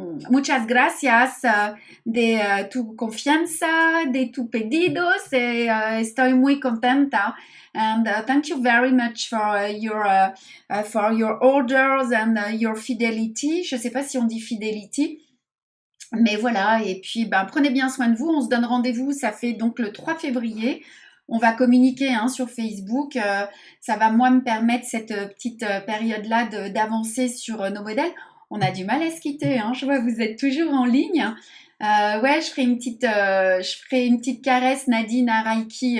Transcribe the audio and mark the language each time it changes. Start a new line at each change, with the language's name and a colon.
Spanish: Muchas gracias de tu confianza, de tu pedidos. Estoy muy contenta.
English: And thank you very much for your orders and your fidelity.
French: Je ne sais pas si on dit fidelity. Mais voilà, et puis prenez bien soin de vous. On se donne rendez-vous, ça fait donc le 3 février. On va communiquer sur Facebook. Ça va moi me permettre cette petite période-là d'avancer sur nos modèles. On a du mal à se quitter, hein. Je vois que vous êtes toujours en ligne. Ouais, je ferai une petite caresse Nadine à Reiki.